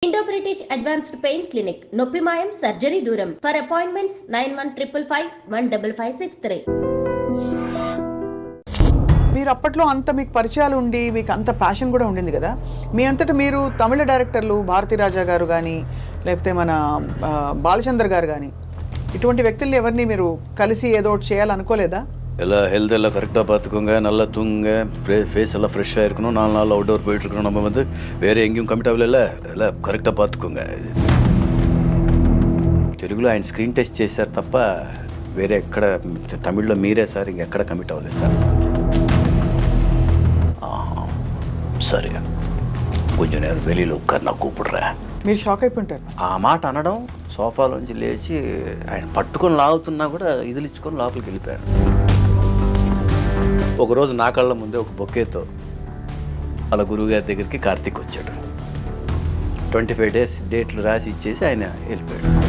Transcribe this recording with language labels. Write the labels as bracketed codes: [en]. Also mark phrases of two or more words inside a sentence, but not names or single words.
[en] Indo-British Advanced Pain Clinic, Noppimayam Surgery Duram. For appointments 9155515563. [te] మీరు అప్పట్లో అంత మీకు పరిచయాలు ఉండి మీకు అంత ప్యాషన్ కూడా ఉండింది కదా, మీ అంతటా మీరు తమిళ డైరెక్టర్లు భారతీరాజా గారు కానీ లేకపోతే మన బాలచందర్ గారు కానీ ఇటువంటి వ్యక్తుల్ని ఎవరిని మీరు కలిసి ఏదో ఒకటి చేయాలనుకోలేదా? [ta] எல்லாம் ஹெல்த் எல்லாம் கரெக்டாக பார்த்துக்கோங்க, நல்லா தூங்குங்க, ஃபேஸ் எல்லாம் ஃப்ரெஷ்ஷாக இருக்கணும், 4 நாள் அவுட்டோர் போயிட்டுருக்கணும், நம்ம வந்து வேறு எங்கேயும் கமிட் ஆகல, எல்லாம் கரெக்டாக பார்த்துக்கோங்க. [te] తెలుగులో ఆయన స్క్రీన్ టెస్ట్ చేశారు తప్ప వేరే ఎక్కడ తమిళ్లో మీరే సార్ ఇంకెక్కడ కమిట్ అవ్వలేదు సార్. సరే కొంచెం నేను [ta] வெளியில் உட்கார் நான் கூப்பிடுறேன். [te] మీరు షాక్ అయిపోయింటారు. ఆ మాట అనడం, సోఫాలోంచి లేచి ఆయన పట్టుకొని లాగుతున్నా కూడా ఇదిలిచ్చుకొని లోపలికి వెళ్ళిపోయాడు. ఒకరోజు నా కళ్ళ ముందే ఒక బొకేతో వాళ్ళ గురువుగారి దగ్గరికి కార్తీక్ వచ్చాడు. 25 days డేట్లు రాసి ఇచ్చేసి ఆయన వెళ్ళిపోయాడు.